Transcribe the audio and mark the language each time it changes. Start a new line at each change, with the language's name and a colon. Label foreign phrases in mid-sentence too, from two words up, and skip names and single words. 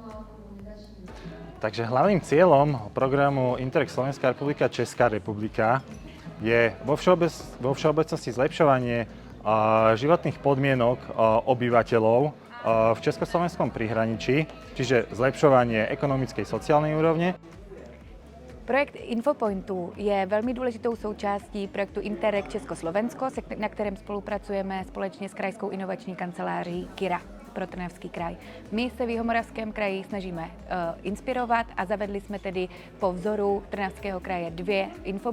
Slovak: Takže hlavným cieľom programu Interreg Slovenská republika - Česká republika je vo všeobecnosti zlepšovanie životných podmienok obyvateľov v československom prihraničí, čiže zlepšovanie ekonomickej sociálnej úrovne.
Czech: Projekt Infopointu je velmi důležitou součástí projektu Interreg Československo, na kterém spolupracujeme společně s Krajskou inovační kanceláří KIRA pro Trnavský kraj. My se v Jihomoravském kraji snažíme inspirovat a zavedli jsme tedy po vzoru Trnavského kraje 2 infobotky.